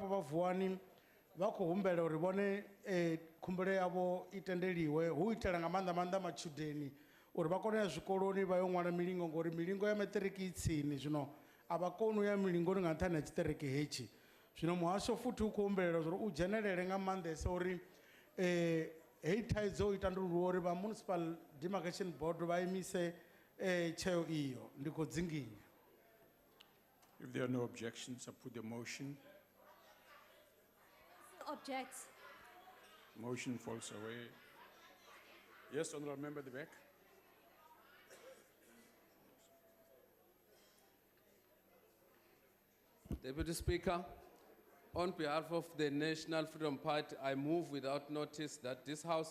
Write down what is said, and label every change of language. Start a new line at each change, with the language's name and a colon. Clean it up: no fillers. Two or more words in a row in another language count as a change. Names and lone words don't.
Venda: vha vuwani vha khou humbela uri vhone khumbelo yavho i tendeliwe hu itela nga maanḓa matshudeni uri vha kone u ya zwikoloni vha yo ṅwala milingo ngori milingo ya maṱiriki i tsini zwino a vha koni u ya milingoni nga nṱhani ha tshiṱereke hetshi zwino muhasho futhi u khou humbelela uri u dzhenelele nga maanḓesa uri hei thaidzo i tandululiwe uri vha
English: municipal demarcation board
Venda: vha imise tsheo iyo ndi khou dzinginya.
English: If there are no objections, I put the motion. Objects. Motion falls away. Yes, honorable member at the back. Deputy Speaker, on behalf of the National Freedom Party, I move without notice that this House